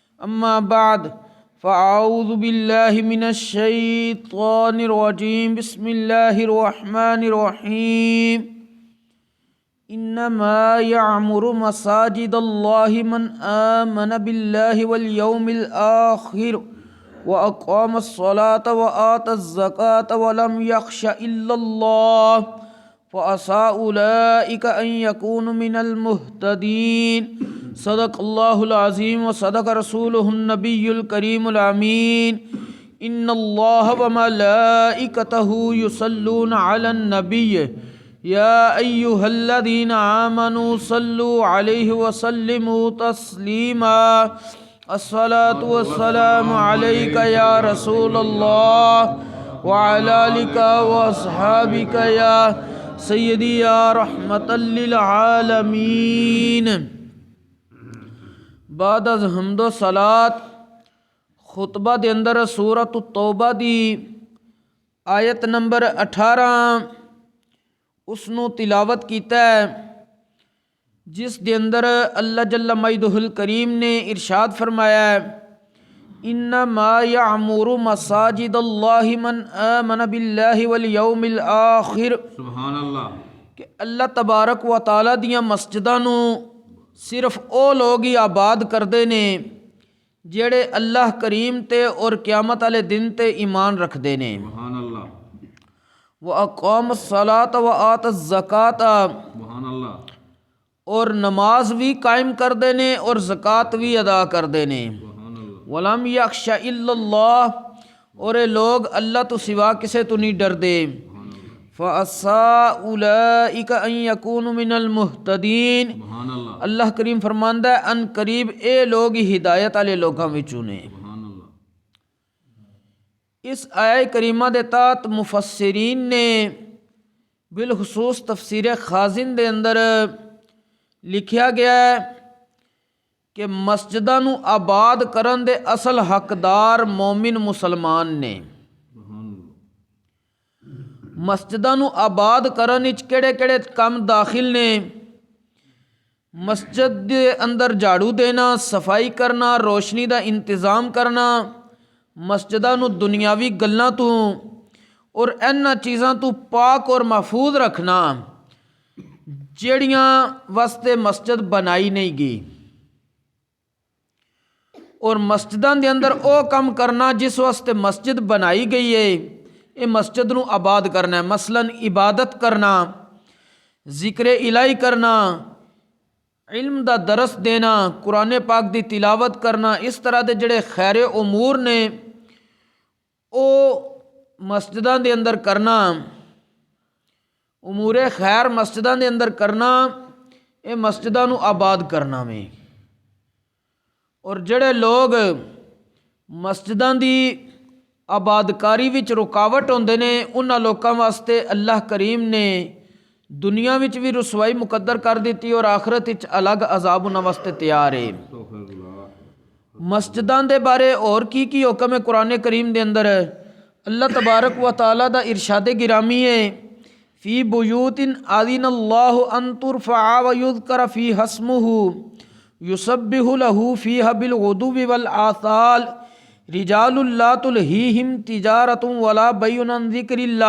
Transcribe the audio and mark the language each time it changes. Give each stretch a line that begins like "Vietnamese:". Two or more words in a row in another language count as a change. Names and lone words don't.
Arabic: اما بعد فاعوذ باللہ من الشیطان الرجیم بسم اللہ الرحمن الرحیم انما یعمر مساجد اللہ من آمن باللہ والیوم الآخر واقام الصلاة وآتى الزکاة ولم یخش الا اللہ فعسى اولئک ان یکونوا من المہتدین صدق اللہ العظیم و صدق رسولہ النبی الکریم الامین ان اللہ وملائکتہ یصلون علی النبی یا ایہا الذین آمنوا صلوا علیہ وسلموا تسلیما الصلاة والسلام علیک یا رسول اللہ وعلی آلک واصحابک یا سیدی یا رحمتا للعالمین۔
Punjabi: بعد از حمد و صلات خطبہ دے اندر سورۃ التوبہ دی آیت نمبر 18 اس نو تلاوت کیتا ہے، جس دے اندر اللہ جل مجدہ الکریم نے ارشاد فرمایا ہے
Arabic: انما یعمر مساجد اللہ من آمن باللہ والیوم الآخر، سبحان اللہ،
Punjabi: کہ اللہ تبارک و تعالی دیاں مسجداں نو صرف او لوگ ہی آباد کردے نے جڑے اللہ کریم تے اور قیامت والے دن تے ایمان رکھدے نے۔
Arabic: سبحان اللہ، وَأَقَامَ الصَّلَاةَ وَآتَى الزَّكَاةَ، سبحان اللہ،
Punjabi: اور نماز بھی قائم کردے نے اور زکوٰۃ بھی ادا کردے نے۔
Arabic: سبحان اللہ، وَلَمْ يَخْشَ إِلَّا اللَّهُ،
Punjabi: اور اے لوگ اللہ تو سوا کسے تو نہیں ڈردے۔
Arabic: فَعَسَىٰ أُولَئِكَ أَن يَكُونُوا مِنَ الْمُهْتَدِينَ، سبحان اللہ،
Punjabi: اللہ کریم فرماندا ہے ان قریب اے لوگ ہی ہدایت والے لوگاں وچوں نے۔
Arabic: سبحان اللہ،
Punjabi: اس آیہ کریمہ دے تحت مفسرین نے بالخصوص تفسیر خازن دے اندر لکھیا گیا ہے کہ مسجداں نو آباد کرن دے اصل حقدار مومن مسلمان نے۔
Arabic: سبحان اللہ،
Punjabi: مسجداں نو آباد کرن وچ کیڑے کیڑے کم داخل نے؟ مسجد دے اندر جھاڑو دینا، صفائی کرنا، روشنی دا انتظام کرنا، مسجداں نو دنیاوی گلاں تو اور انہاں چیزاں تو پاک اور محفوظ رکھنا جیڑیاں واسطے مسجد بنائی نہیں گئی، اور مسجداں دے اندر او کم کرنا جس واسطے مسجد بنائی گئی ہے، یہ مسجد نو آباد کرنا ہے۔ مثلاً عبادت کرنا، ذکر الہی کرنا، علم دا درس دینا، قرآن پاک دی تلاوت کرنا، اس طرح دے جڑے خیر امور نے او مسجداں دے اندر کرنا، امور خیر مسجداں دے اندر کرنا، یہ مسجداں نو آباد کرنا میں۔ اور جڑے لوگ مسجداں دی آبادکاری وچ رکاوٹ ہوندے نے انہاں لوکاں واسطے اللہ کریم نے دنیا وچ بھی رسوائی مقدر کر دیتی اور آخرت وچ الگ عذاب انہاں واسطے تیار ہے۔
Arabic: استغفر اللہ،
Punjabi: مسجداں دے بارے اور کی حکم ہے قرآن کریم دے اندر؟
Arabic: اللہ تبارک و تعالیٰ
Punjabi: دا ارشاد گرامی ہے
Arabic: فی بیوت اذن اللہ ان ترفع ویذکر فیہا اسمہ یسبح لہ فیہا بالغدو والآصال رجال لا تلہیہم تجارۃ ولا بیع عن ذکر اللہ۔